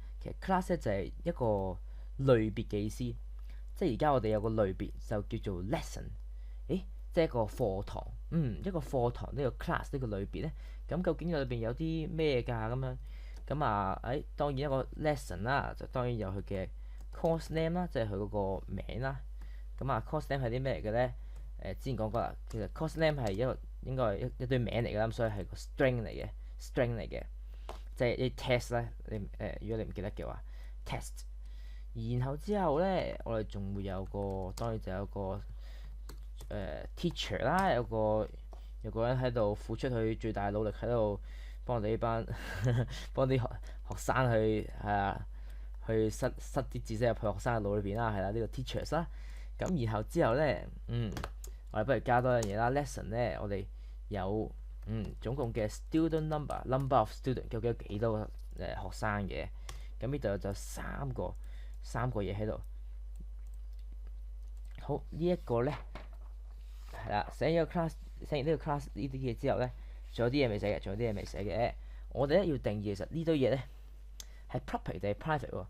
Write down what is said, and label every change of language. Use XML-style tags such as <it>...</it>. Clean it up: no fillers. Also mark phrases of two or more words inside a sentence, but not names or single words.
<yue>其實 class 咧就係一個類別嘅意思。即係而家我哋有個類別就叫做 lesson。即係一個課堂，一個課堂呢個 class 呢個類別咧，咁究竟裏邊有啲咩㗎咁樣？當然一個 lesson 啦，就當然有佢嘅</yue> <en>course name</en> <yue>啦，即係佢嗰個名啦。</yue> <en>course name</en> <yue>係啲咩嚟嘅咧？之前講過啦，其實</yue> <en>course name</en> <yue>係應該係一堆名嚟㗎啦，咁所以係個 string 嚟嘅，即係啲 test 咧。如果你唔記得嘅話，test。然後之後咧，我哋仲會當然就有個teacher 啦，有個人喺度付出佢最大努力喺度幫我哋呢班幫啲學生去塞啲知識入去學生嘅腦裏邊啦，係啦，呢個 teachers 啦。然後之後咧，我哋不如加多樣嘢啦。lesson 咧，我哋有總共嘅 student</yue> <en>number of student</en> <yue>究竟有幾多個學生嘅？呢度就三個嘢喺度。好，呢一個咧。係啦，寫完呢個 class 呢啲嘢之後咧，仲有啲嘢未寫嘅。我哋咧要定義其實呢堆嘢咧係 public 定係 private 喎。</yue>